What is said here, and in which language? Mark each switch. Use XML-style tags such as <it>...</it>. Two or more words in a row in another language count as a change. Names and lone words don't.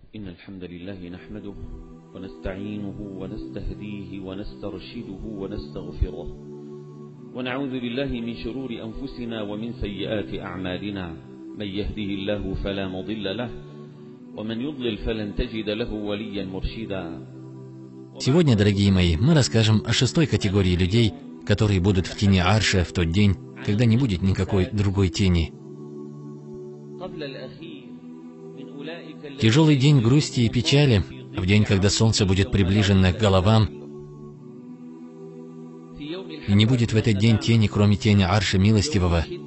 <ar>إن الحمد لله نحمده ونستعينه ونستهديه ونسترشده ونستغفره ونعوذ بالله من شرور أنفسنا ومن سيئات أعمالنا من يهده الله فلا مضل له ومن يضلل فلن تجد له وليا مرشدا.</ar> <ru>Сегодня, дорогие мои, мы расскажем о шестой категории людей, которые будут в тени Арша в тот день, когда не будет никакой другой тени. Тяжелый день грусти и печали, в день, когда солнце будет приближено к головам, и не будет в этот день тени, кроме тени Арша Милостивого.</ru>